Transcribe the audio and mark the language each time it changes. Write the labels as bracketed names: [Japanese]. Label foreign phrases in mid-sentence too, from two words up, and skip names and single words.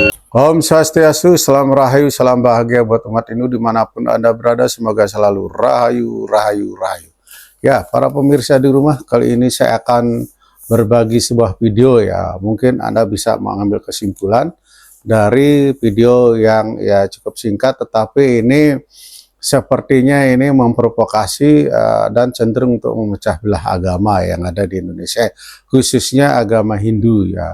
[Indonesian] Om Swastiastu, salam rahayu, salam bahagia buat umat Hindu dimanapun Anda berada. Semoga selalu rahayu, rahayu, rahayu. Ya, para pemirsa di rumah, kali ini saya akan berbagi sebuah video ya. Mungkin Anda bisa mengambil kesimpulan dari video yang ya cukup singkat, tetapi ini sepertinya ini memprovokasi dan cenderung untuk memecah belah agama yang ada di Indonesia, khususnya agama Hindu ya.